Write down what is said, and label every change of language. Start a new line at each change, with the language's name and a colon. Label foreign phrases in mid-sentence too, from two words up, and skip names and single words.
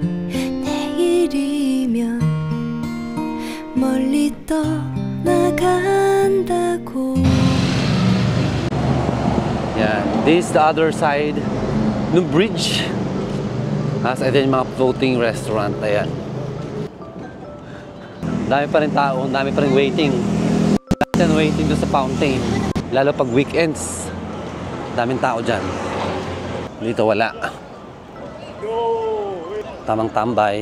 Korean: 내일이면 멀리 떠나간다고.
Filipino: Yan.
English: This is the other side ng bridge.
Filipino: As ito yung mga
English: floating restaurant.
Filipino: Ayan. Dami pa rin tao. Dami pa rin waiting. Waiting doon sa fountain. Lalo pag weekends. Daming tao dyan. Dito wala. Tamang tambay.